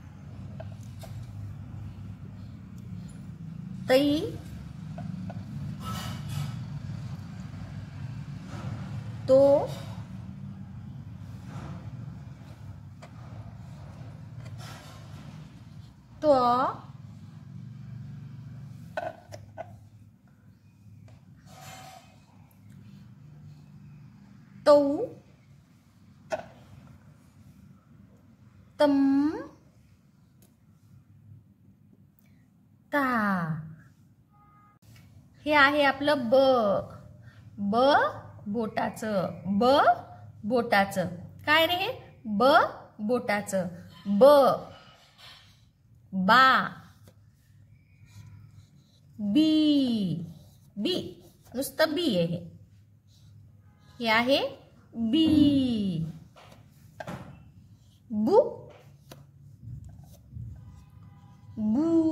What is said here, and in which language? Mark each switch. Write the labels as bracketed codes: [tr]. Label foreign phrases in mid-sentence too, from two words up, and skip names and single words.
[mr] तई, तो, तो, तौ, तम, ता. हे आहे आपलं ब. ब बोटाचं. ब बोटाचं. काय रे? ब बोटाचं. ब. बा. बी. बी नुसतं बी आहे. हे आहे बी. बू. बू.